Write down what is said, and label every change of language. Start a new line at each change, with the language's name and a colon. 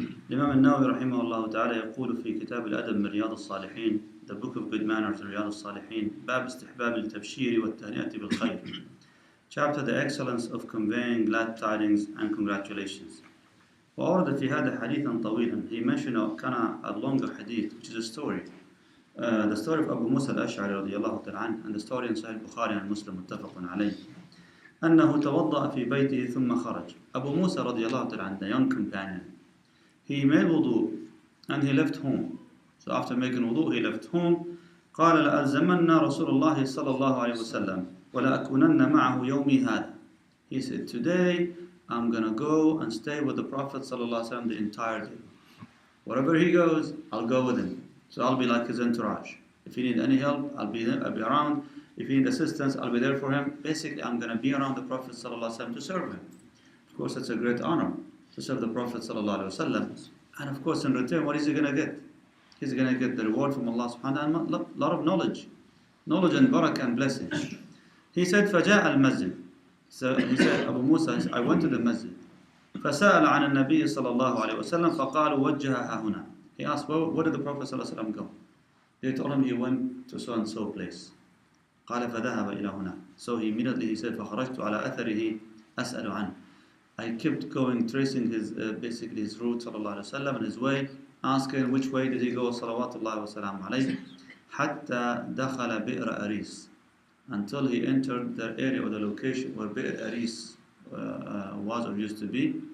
Arabic: الإمام النووي رحمه الله تعالى يقول في كتاب الأدب من رياض الصالحين
English: The Book of Good Manners in
Arabic: رياض الصالحين باب استحباب التبشير والتهنئة بالخير
English: Chapter The Excellence of Conveying Glad Tidings and Congratulations.
Arabic: وأورد في هذا حديثا طويلا.
English: He mentioned a longer hadith which is a story. The story of Abu Musa al-Ash'ari
Arabic: رضي الله تعالى عنه
English: and the story in Sahih Bukhari and Muslim
Arabic: متفق عليه أنه توضأ في بيته ثم خرج.
English: Abu Musa
Arabic: رضي الله تعالى عنه,
English: the young companion, he made wudu and he left home. So after making wudu he left home.
Arabic: قال لألزمنا رسول الله صلى الله عليه وسلم ولأكونن معه يومي هذا.
English: He said, today I'm gonna go and stay with the Prophet
Arabic: صلى الله عليه وسلم
English: the entire day. Wherever he goes, I'll go with him. So I'll be like his entourage. If he needs any help, I'll be around. If he needs assistance, I'll be there for him. Basically, I'm going to be around the Prophet ﷺ to serve him. Of course, it's a great honor to serve the Prophet ﷺ. And of course, in return, what is he going to get? He's going to get the reward from Allah subhanahu wa ta'ala, a lot of knowledge and barakah and blessing. He said,
Arabic: فَجَاءَ الْمَسْجِدِ.
English: So he said, Abu Musa, I went to the masjid.
Arabic: فَسَأَلَ عَنَ النَّبِيِّ صَلى الله عليه وسلم فَقَالُوا وَجَّهَهَا هُنَا.
English: He asked, well, where did the Prophet ﷺ go? They told him he went to so and so place.
Arabic: قال فذهب إلى هنا.
English: So he immediately said,
Arabic: فخرجت على أثره أسأل عنه.
English: I kept going, tracing his basically his route
Arabic: صلى الله عليه وسلم
English: and his way, asking which way did he go
Arabic: صلوات الله وسلام عليه حتى دخل
English: بئر أريس, until he entered the area or the location where بئر أريس was or used to be.